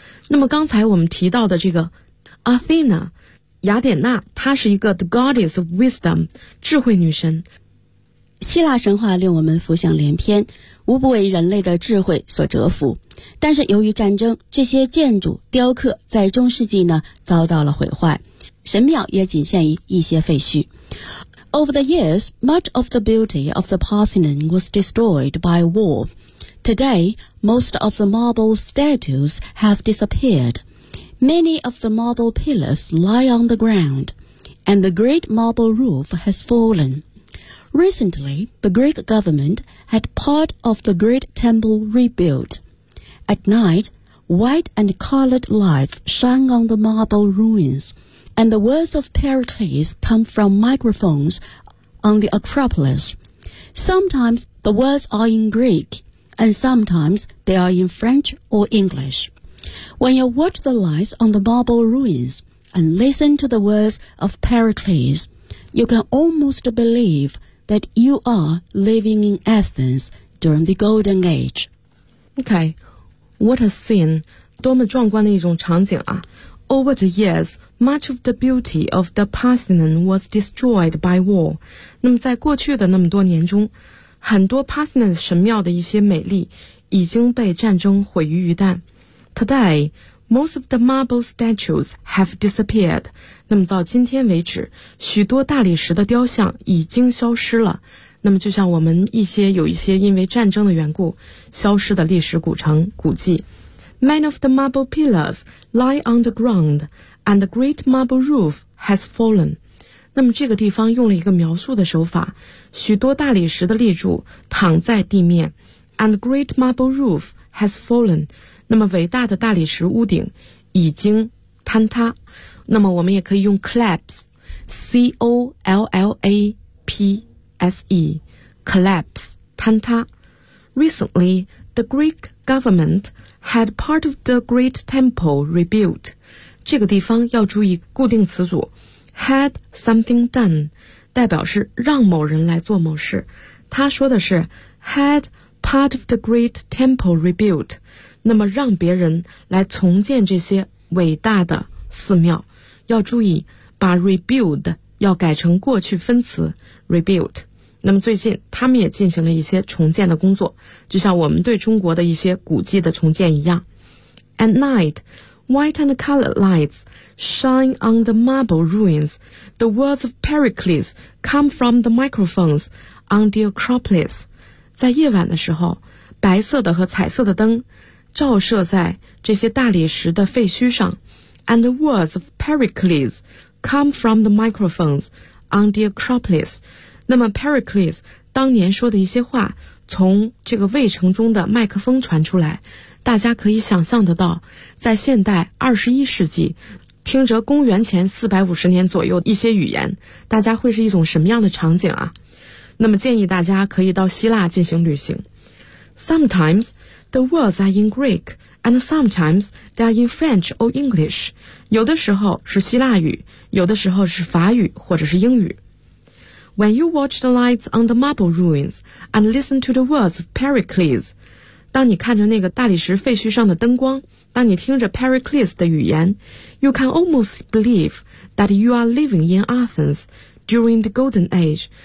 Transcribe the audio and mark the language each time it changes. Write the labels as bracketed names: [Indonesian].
[Chinese] 那么刚才我们提到的这个 Athena 雅典娜，她是一个 [English] The Goddess of Wisdom [Chinese] 智慧女神。希腊神话令我们浮想联翩，无不为人类的智慧所折服。但是由于战争，这些建筑雕刻在中世纪呢遭到了毁坏，神庙也仅限于一些废墟。 [English] Over the years, much of the beauty of the Parthenon was destroyed by war. Today, most of the marble statues have disappeared. Many of the marble pillars lie on the ground, and the great marble roof has fallen. Recently, the Greek government had part of the great temple rebuilt. At night, white and colored lights shine on the marble ruins. And the words of Pericles come from microphones on the Acropolis. Sometimes the words are in Greek, and sometimes they are in French or English. When you watch the lights on the marble ruins and listen to the words of Pericles, you can almost believe that you are living in Athens during the Golden Age. Okay, what a scene. [Chinese] 多么壮观的一种场景啊。 [English] Over the years, much of the beauty of the Parthenon was destroyed by war. [Chinese] 那么在过去的那么多年中，很多 Parthenon 神庙的一些美丽已经被战争毁于一旦。 [English] Today, most of the marble statues have disappeared. [Chinese] 那么到今天为止，许多大理石的雕像已经消失了。那么就像我们一些有一些因为战争的缘故消失的历史古城古迹。 [English] Many of the marble pillars lie on the ground, and the great marble roof has fallen. [Chinese] 那么这个地方用了一个描述的手法，许多大理石的立柱躺在地面， [English] and the great marble roof has fallen. [Chinese] 那么伟大的大理石屋顶已经坍塌。那么我们也可以用 collapse, C-O-L-L-A-P-S-E, collapse, 坍塌。 [English] Recently, the Greek government... had part of the great temple rebuilt. [Chinese] 这个地方要注意固定词组 [English] had something done [Chinese] 代表是让某人来做某事。他说的是 [English] had part of the great temple rebuilt. [Chinese] 那么让别人来重建这些伟大的寺庙。要注意把 rebuild 要改成过去分词 rebuild. 那么最近他们也进行了一些重建的工作，就像我们对中国的一些古迹的重建一样。 [English] At night, white and colored lights shine on the marble ruins. The words of Pericles come from the microphones on the Acropolis. [Chinese] 在夜晚的时候，白色的和彩色的灯照射在这些大理石的废墟上， [English] And the words of Pericles come from the microphones on the Acropolis. [Chinese] 那么 Pericles 当年说的一些话从这个卫城中的麦克风传出来，大家可以想象得到，在现代21世纪听着公元前450年左右一些语言，大家会是一种什么样的场景啊。那么建议大家可以到希腊进行旅行。 [English] Sometimes the words are in Greek and sometimes they are in French or English. [Chinese] 有的时候是希腊语，有的时候是法语或者是英语。 [English] When you watch the lights on the marble ruins and listen to the words of Pericles, [Chinese] 当你看着那个大理石废墟上的灯光，当你听着 Pericles 的语言， [English] you can almost believe that you are living in Athens during the Golden Age.